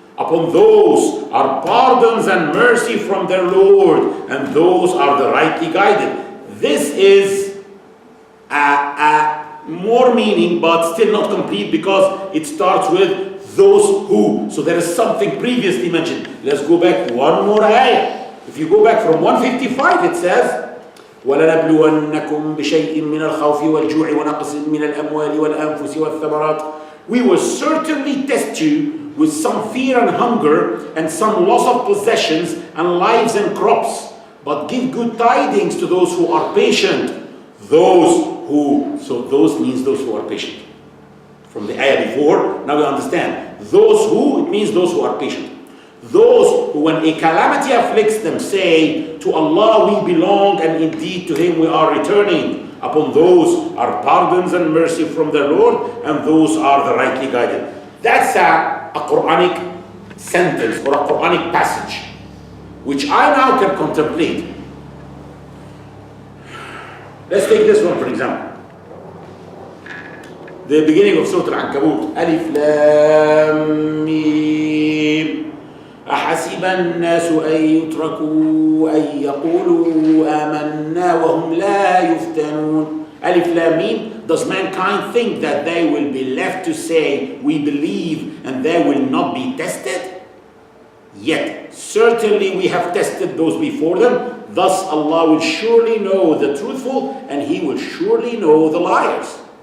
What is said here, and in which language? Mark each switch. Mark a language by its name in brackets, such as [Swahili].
[English] Upon those are pardons and mercy from their Lord, and those are the rightly guided. This is more meaning, but still not complete, because it starts with those who. So there is something previously mentioned. Let's go back one more ayah. If you go back from 155, it says, [Arabic] وَلَنَبْلُوَنَّكُمْ بِشَيْءٍ مِّنَ الْخَوْفِ وَالْجُوعِ وَنَقْصٍ مِّنَ الْأَمْوَالِ وَالْأَنفُسِ وَالثَّمَرَاتِ. [English] We will certainly test you with some fear and hunger and some loss of possessions and lives and crops. But give good tidings to those who are patient. So those means those who are patient. From the ayah before, now we understand. Those who, it means those who are patient. Those who, when a calamity afflicts them, say, to Allah we belong, and indeed to Him we are returning. Upon those are pardons and mercy from their Lord, and those are the rightly guided. That's a Quranic sentence or a Quranic passage, which I now can contemplate. Let's take this one for example. The beginning of Surah Al-Ankabut. Alif Lam Mim. [Arabic] أحسب الناس أن يتركوا أن يقولوا آمنا وهم لا يفتنون. [English] Alif Lam Mim. Does mankind think that they will be left to say, we believe, and they will not be tested? Yet, certainly we have tested those before them. Thus Allah will surely know the truthful, and He will surely know the liars.